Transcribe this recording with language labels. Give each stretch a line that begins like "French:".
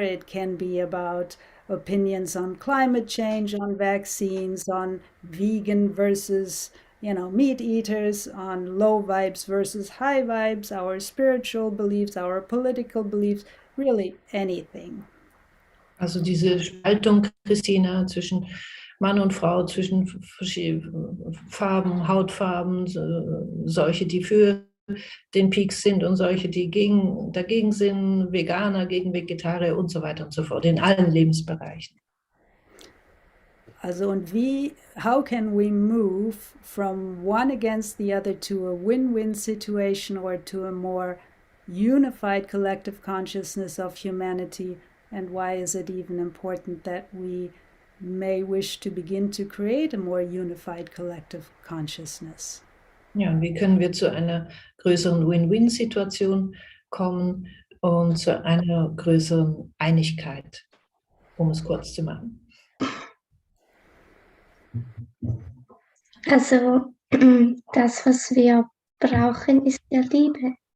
English: It can be about opinions on climate change, on vaccines, on vegan versus, you know, meat eaters, on low vibes versus high vibes, our spiritual beliefs, our political beliefs, really anything.
German: Also diese Spaltung, Christina, zwischen Mann und Frau, zwischen verschiedenen Farben, Hautfarben, solche, die für den Peaks sind und solche, die dagegen sind, Veganer gegen Vegetarier und so weiter und so fort, in allen Lebensbereichen. Also und
English: how can we move from one against the other to a win-win situation or to a more unified collective consciousness of humanity? And why is it even important that we may wish to begin to create a more unified collective consciousness?
German: Ja, wie können wir zu einer größeren Win-Win-Situation kommen und zu einer größeren Einigkeit, um es kurz zu machen? Also das, was wir brauchen, ist ja Liebe.